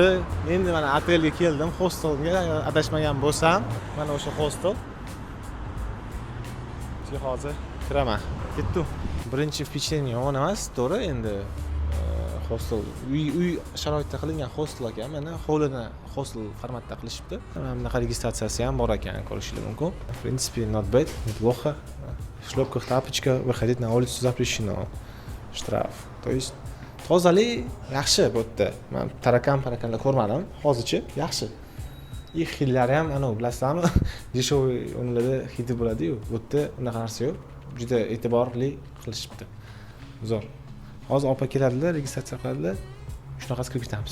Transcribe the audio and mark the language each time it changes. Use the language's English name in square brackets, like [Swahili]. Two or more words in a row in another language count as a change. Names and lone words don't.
[Uzbek] Endi mana otelga keldim, hostelga adashmagan bo'lsam, mana o'sha hostel. Sizga hozir kiraman. Ketdim. Birinchi впечатление yomon emas, to'g'ri, endi hostel uy sharoitida qilingan hostel ekan. Mana hovlini hostel formatda qilishibdi. Mana bunaqa registratsiyasi ham bor ekan, ko'rishingiz mumkin. [Russian] В принципе, [English] not bad, [Russian] неплохо. В шлепках тапочка выходить на улицу запрещено. Штраф. То есть [Uzbek] tozalik yaxshi bu yerda. Men tarakan-parakanlar ko'rmadim. Hozircha yaxshi. Xillari ham ana bilasizmi? Dешевый o'nlarda hidi bo'ladi-yu. Bu yerda unaqa narsa yo'q. Juda e'tiborli qilishibdi. Zo'r. Hozir opa keladilar, registratsiya qiladilar. Shunaqasi kirib ketamiz.